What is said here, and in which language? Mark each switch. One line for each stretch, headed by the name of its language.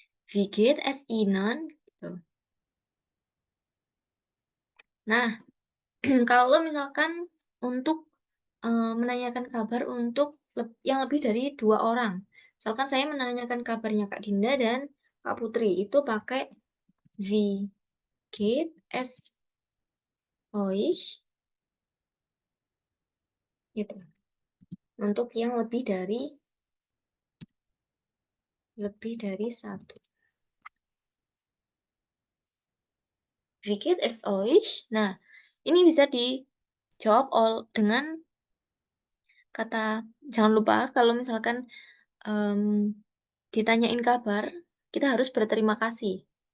German: Wie geht es Ihnen?
Indonesian: Gitu. Nah, kalau misalkan untuk menanyakan kabar untuk yang lebih dari 2 orang. Misalkan saya menanyakan kabarnya Kak Dinda dan Kak Putri. Itu pakai
German: wie geht es euch?
Indonesian: Gitu. Untuk yang lebih dari satu.
German: Wie geht es euch?
Indonesian: Nah, ini bisa dijawab dengan kata jangan lupa kalau misalkan ditanyain kabar, kita harus berterima kasih.